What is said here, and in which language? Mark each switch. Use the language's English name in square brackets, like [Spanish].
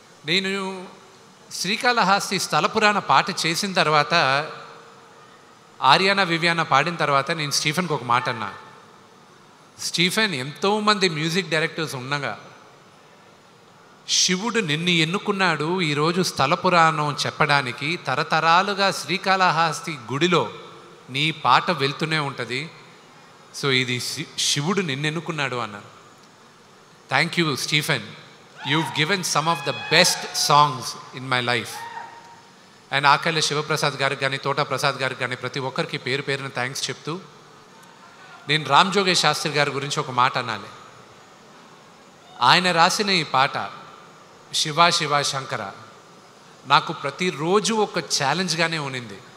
[Telugu] నేను శ్రీకాళహస్తి స్థల పురాణ పాట చేసిన తర్వాత, ఆర్యానా వివియానా పాడిన తర్వాత నేను స్టీఫెన్కి ఒక మాట అన్నా, స్టీఫెన్, ఎంతోమంది మ్యూజిక్ డైరెక్టర్స్ ఉండగా శివుడు నిన్ను ఎన్నుకున్నాడు ఈరోజు స్థల పురాణం చెప్పడానికి. తరతరాలుగా శ్రీకాళహస్తి గుడిలో నీ పాట వెళ్తూనే ఉంటుంది. సో ఇది శివుడు నిన్ను ఎన్నుకున్నాడు అన్నారు. [English] Thank you Stephen, you've given some of the best songs in my life. [Telugu] And ఆకళ్ళ Sivaprasad గారికి కానీ, తోట ప్రసాద్ గారికి కానీ, ప్రతి ఒక్కరికి పేరు పేరున థ్యాంక్స్ చెప్తూ, నేను రామ్ జోగేష్ శాస్త్రి గారి గురించి ఒక మాట అనాలి. ఆయన రాసిన ఈ పాట శివ శివ శంకర నాకు ప్రతిరోజు ఒక ఛాలెంజ్గానే ఉన్నింది.